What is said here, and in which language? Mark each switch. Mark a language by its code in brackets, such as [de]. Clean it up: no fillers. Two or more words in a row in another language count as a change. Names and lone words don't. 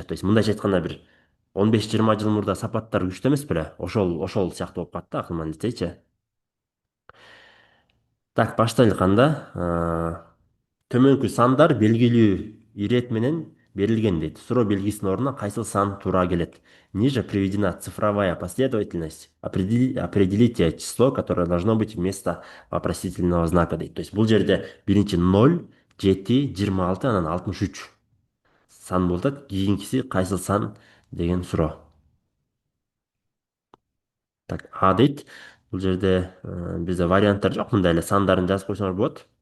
[ru] То есть [ky] мындайча айтканда бир 15-20 жыл мурда Сапаттар күчтүү эмес беле? Ошол сыяктуу болуп калат да Акылман лицейчи. Так, баштайлык анда. Төмөнкү сандар белгилүү ирет менен берилген дейт. Суроо белгисинин ордуна кайсыл сан туура келет? [ru] Ниже приведена цифровая последовательность. Определите число, которое должно быть вместо вопросительного знака дейт. То есть [ky] бул жерде биринчи 0, 7, 26, анан 63 сан болуп атат. Кийинкиси кайсыл сан деген суроо. Так, А дейт. Бул жерде бизде варианттар жок. Мындай эле сандарын жазып койсоңор болот.